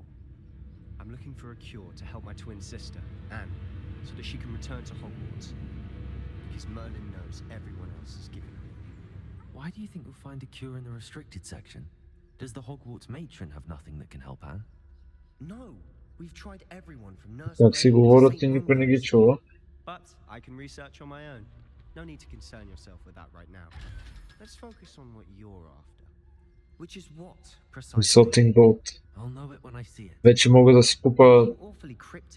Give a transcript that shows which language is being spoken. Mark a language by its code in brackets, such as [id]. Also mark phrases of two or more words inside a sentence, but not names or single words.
[en] I'm looking for a cure to help my twin sister, Anne, so that she can return to Hogwarts. Because Merlin knows everyone else is giving up. Why do you think you'll find a cure in the restricted section? Does the Hogwarts matron have nothing that can help Anne? No, we've tried everyone from nurse [bg] Как си [en] May to [bg] говорят [en] Saint [bg] и никой не ги [en] Mungo's. [bg] чува. [en] But I can research on my own. No need to concern yourself with that right now. Let's focus on what you're after. Which is what, precisely? Висотин голд. I'll know it when I see it. [bg] Вече мога да си купа [en] Awfully cryptic.